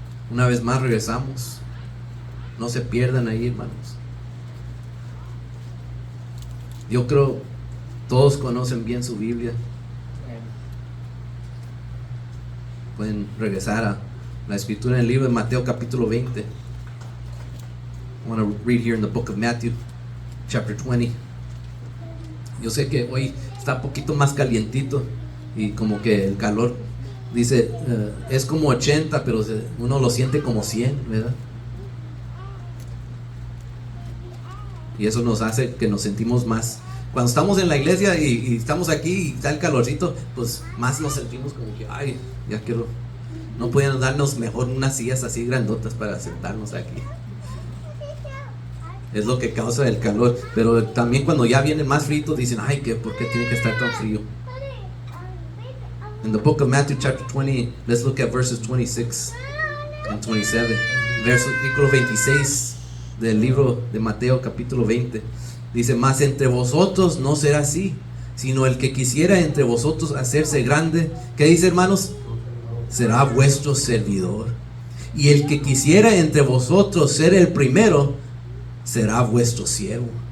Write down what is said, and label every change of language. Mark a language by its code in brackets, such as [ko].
[es] Una vez más regresamos. No se pierdan ahí, hermanos. Yo creo todos conocen bien su Biblia. Pueden regresar a la escritura en el libro de Mateo capítulo 20. [en] I want to read here in the book of Matthew chapter 20. [es] Yo sé que hoy está un poquito más calientito y como que el calor dice es como 80, pero uno lo siente como 100, ¿verdad? Y eso nos hace que nos sentimos más. Cuando estamos en la iglesia y estamos aquí y está el calorcito, pues más nos sentimos como que, ay, ya quiero. No podían darnos mejor unas sillas así grandotas para sentarnos aquí. Es lo que causa el calor. Pero también cuando ya vienen más fritos dicen, ay, ¿por qué tiene que estar tan frío? [en] In the book of Matthew chapter 20, let's look at verses 26 and 27. [es] Versículo 26 del libro de Mateo capítulo 20. Dice, mas entre vosotros no será así, sino el que quisiera entre vosotros hacerse grande, ¿qué dice, hermanos? Será vuestro servidor. Y el que quisiera entre vosotros ser el primero, será vuestro siervo.